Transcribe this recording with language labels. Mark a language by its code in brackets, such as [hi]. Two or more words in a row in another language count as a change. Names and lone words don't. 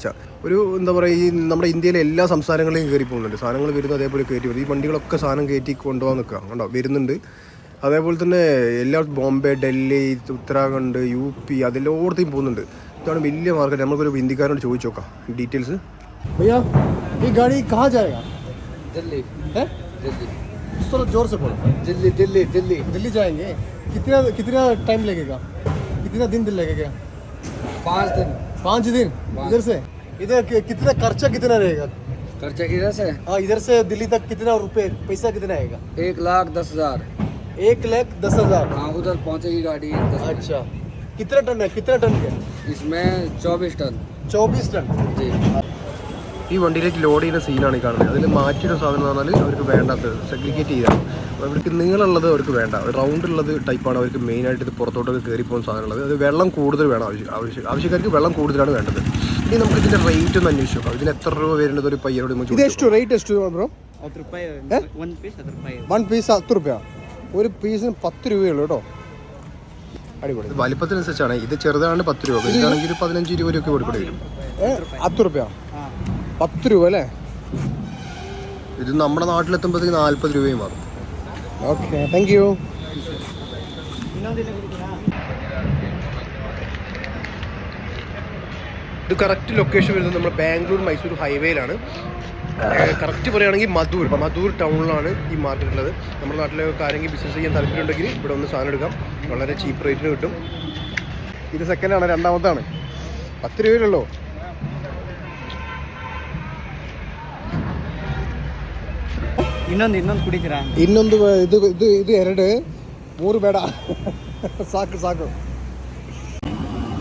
[ml] ഒരു എന്താ പറയുക, ഈ നമ്മുടെ ഇന്ത്യയിലെ എല്ലാ സംസ്ഥാനങ്ങളിലും കയറി പോകുന്നുണ്ട് സാധനങ്ങൾ. വരുന്നത് അതേപോലെ കയറ്റി വരും. ഈ വണ്ടികളൊക്കെ സാധനം കയറ്റി കൊണ്ടുപോകാൻ നിൽക്കുക കണ്ടോ, വരുന്നുണ്ട്. അതേപോലെ തന്നെ എല്ലാ ബോംബെ, ഡൽഹി, ഉത്തരാഖണ്ഡ്, UP അതിലോടത്തേയും പോകുന്നുണ്ട്. ഇതാണ് വലിയ മാർക്കറ്റ്. നമുക്കൊരു ഹിന്ദിക്കാരോട് ചോദിച്ചു നോക്കാം ഡീറ്റെയിൽസ്. [hi] भैया ये गाड़ी कहाँ जाएगा? दिल्ली है दिल्ली थोड़ा जोर से बोलो. दिल्ली दिल्ली दिल्ली दिल्ली जाएंगे. कितना टाइम लगेगा? कितना दिन लगेगा? 5 दिन 5 दिन. इधर से इधर कितना खर्चा कितना रहेगा? खर्चा किधर से? हाँ, इधर से दिल्ली तक कितना रुपए पैसा कितना आएगा? 1,10,000. 1,10,000. हाँ, उधर पहुंचेगी गाड़ी 10 मिनट. अच्छा, कितना टन है? कितना टन है? इसमें 24 टन. 24 टन. जी. [ml] ഈ വണ്ടിയിലേക്ക് ലോഡ് ചെയ്യുന്ന സീനാണ് ഈ കാണുന്നത്. അതിൽ മാറ്റിയൊരു സാധനം എന്ന് പറഞ്ഞാൽ അവർക്ക് വേണ്ടാത്തത് സെഗ്രിഗേറ്റ് ചെയ്താണ്. അവർക്ക് നീളമുള്ളത് അവർക്ക് വേണ്ട, റൗണ്ടുള്ളത് ടൈപ്പാണ് അവർക്ക് മെയിനായിട്ട് ഇത് പുറത്തോട്ടൊക്കെ കയറി പോകുന്ന സാധനമുള്ളത്. അത് വെള്ളം കൂടുതൽ വേണം. ആവശ്യക്കാർക്ക് വെള്ളം കൂടുതലാണ് വേണ്ടത്. ഇനി നമുക്ക് ഇതിൻ്റെ റേറ്റ് ഒന്ന് അന്വേഷിച്ചു നോക്കാം. ഇതിന് എത്ര രൂപ വരുന്നത് ഒരു പയ്യനോട് [kn] റേറ്റ് ಎಷ್ಟು ബ്രോ? 10 ರೂಪಾಯಿ ಒಂದು ಪೀಸ್ 10 ರೂಪಾಯಿ. [ml] 1 പീസ് 10 രൂപ. ഒരു പീസിന് 10 രൂപയുള്ളൂ കേട്ടോ. അടിപൊളി. വലിപ്പത്തിനനുസരിച്ചാണ്. ഇത് ചെറുതാണ് 10 രൂപ, ഇതാണെങ്കിൽ 15-20 രൂപ കൊടുക്കേണ്ടി വരും. 10 രൂപ 10 രൂപ അല്ലേ? ഇത് നമ്മുടെ നാട്ടിലെത്തുമ്പോഴത്തേക്ക് 40 രൂപയും മാറും. [en] Okay, thank you. [ml] ഇത് കറക്റ്റ് ലൊക്കേഷൻ വരുന്നത് നമ്മൾ ബാംഗ്ലൂർ മൈസൂർ ഹൈവേയിലാണ്. കറക്റ്റ് പറയുകയാണെങ്കിൽ മധൂർ ടൗണിലാണ് ഈ മാർക്കറ്റ് ഉള്ളത്. നമ്മുടെ നാട്ടിലൊക്കെ ആരെങ്കിലും ബിസിനസ് ചെയ്യാൻ താല്പര്യമുണ്ടെങ്കിൽ ഇവിടെ ഒന്ന് സാധനം എടുക്കാം. വളരെ ചീപ്പ് റേറ്റിന് കിട്ടും. ഇത് സെക്കൻഡാണ്, രണ്ടാമത്താണ്. 10 രൂപയിലുള്ളൂ. [kn] ಇನ್ನೊಂದು ಕುಡಿತೀರಾ? ಇನ್ನೊಂದು ಇದು 2 3 ಬೇಡ. ಸಾಕು.